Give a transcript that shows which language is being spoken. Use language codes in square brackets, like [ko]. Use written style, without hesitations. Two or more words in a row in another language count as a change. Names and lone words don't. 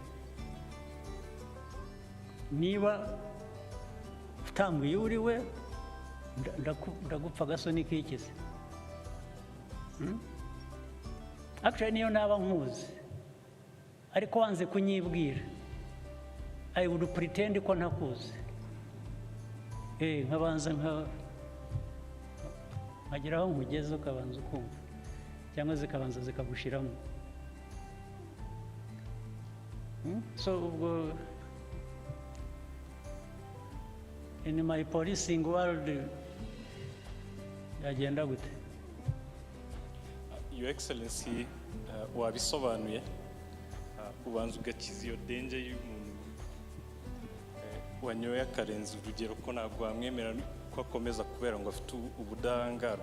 [rw] Niba utambwiye uri we, ndagupfa gasoni k'ikizi. Actually niyo naba nkuzi ariko wanze kunyibwira, [en] I would pretend [rw] ko ntakuzi. Nkabanza nkageraho nkugeze ukabanza ukumva, cyangwa zikabanza zikagushiramo. [en] So ubwo in my policing world [rw] yagenda gute? [en] Your Excellency, [rw] wabisobanuye, ubanza ugakiza iyo danger y'umuntu wanyoye akarenza urugero, ko ntabwo wamwemera ko akomeza kubera ngo afite ubudahangarwa.